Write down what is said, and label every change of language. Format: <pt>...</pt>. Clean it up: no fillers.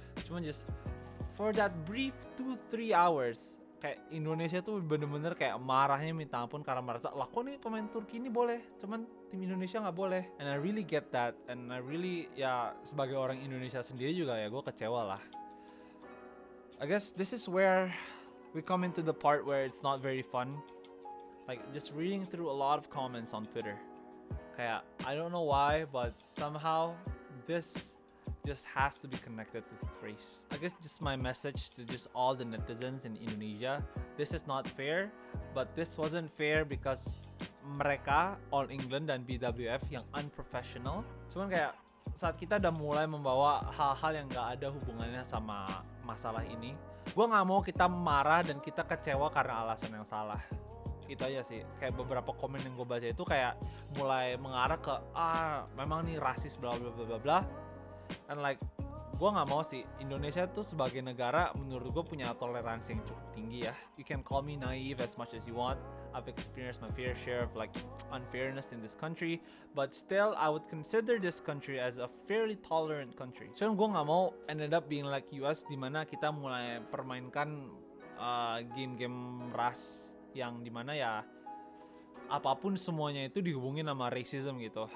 <id>Cuma</id> <en>just for that brief 2-3 hours</en> <id>kayak Indonesia tuh bener-bener kayak marahnya minta ampun karena merasa lah kok nih pemain Turki ini boleh cuman tim Indonesia nggak boleh.</id> <en>And I really get that, and I really</en> <id>ya sebagai orang Indonesia sendiri juga ya gue kecewa lah.</id> <en>I guess this is where we come into the part where it's not very fun, like just reading through a lot of comments on Twitter. Kayak I don't know why, but somehow this just has to be connected to race. I guess just my message to just all the netizens in Indonesia. This is not fair, but this wasn't fair because</en> <id>mereka All England dan BWF yang</id> <en>unprofessional.</en> <id>Cuman kayak saat kita udah mulai membawa hal-hal yang gak ada hubungannya sama masalah ini, gue gak mau kita marah dan kita kecewa karena alasan yang salah. Itu aja sih. Kayak beberapa komen yang gue baca itu kayak mulai mengarah ke memang nih rasis bla bla bla bla bla. And like gue nggak mau sih, Indonesia tuh sebagai negara menurut gue punya toleransi yang cukup tinggi ya.</id> <en>You can call me naive as much as you want. I've experienced my fair share of like unfairness in this country, but still I would consider this country as a fairly tolerant country.</en> <id>So gue nggak mau</id> <en>ended up being like</en> <id>US di mana kita mulai permainkan game-game ras yang dimana ya apapun semuanya itu dihubungin sama racism gitu.</id>